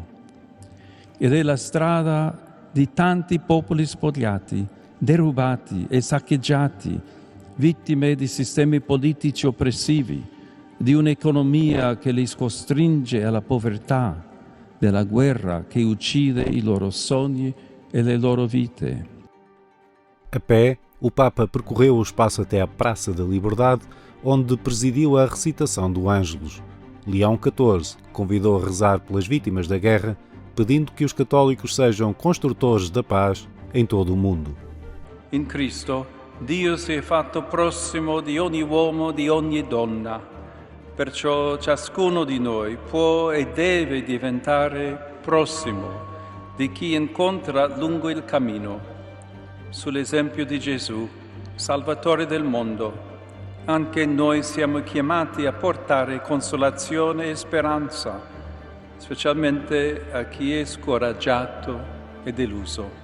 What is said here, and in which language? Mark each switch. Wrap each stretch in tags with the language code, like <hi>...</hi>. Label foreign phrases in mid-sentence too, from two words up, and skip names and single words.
<it>Ed è la strada di tanti popoli spogliati, derubati e saccheggiati, vittime di sistemi politici oppressivi, di un'economia che li costringe alla povertà, della guerra che uccide i loro sogni e le loro vite.</it> <pt>A pé, o Papa percorreu o espaço até à Praça da Liberdade, onde presidiu a recitação do Ângelus. Leão XIV convidou a rezar pelas vítimas da guerra, pedindo que os católicos sejam construtores da paz em todo o mundo.</pt> <it>In Cristo, Dio si è fatto prossimo di ogni uomo, di ogni donna. Perciò ciascuno di noi può e deve diventare prossimo di chi incontra lungo il cammino. Sull'esempio di Gesù, Salvatore del mondo, anche noi siamo chiamati a portare consolazione e speranza, specialmente a chi è scoraggiato e deluso.</it>